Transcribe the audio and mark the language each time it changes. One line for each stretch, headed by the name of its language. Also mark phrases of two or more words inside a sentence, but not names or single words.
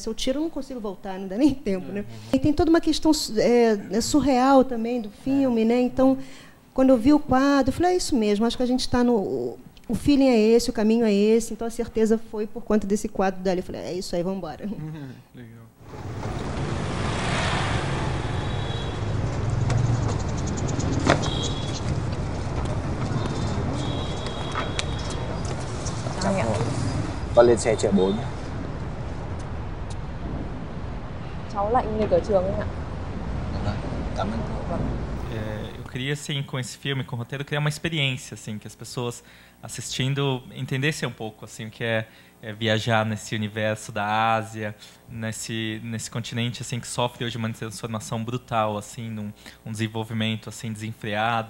Portuguese: Se eu tiro, eu não consigo voltar, não dá nem tempo, né? E tem toda uma questão surreal também do filme, né? Então, quando eu vi o quadro, eu falei, é isso mesmo, acho que a gente está no... O feeling é esse, o caminho é esse, então a certeza foi por conta desse quadro dali. Eu falei, é isso aí, vamos embora. Legal.
Vietnamese: Con lên xe chở 4. Cháu lạnh như cửa trường ấy ạ. Cảm ơn cô.
Portuguese: Eu queria, assim, com esse filme, com o roteiro, criar uma experiência, assim, que as pessoas assistindo entendessem um pouco, assim, o que é viajar nesse universo da Ásia, nesse continente, assim, que sofre hoje uma transformação brutal, assim, um desenvolvimento, assim, desenfreado.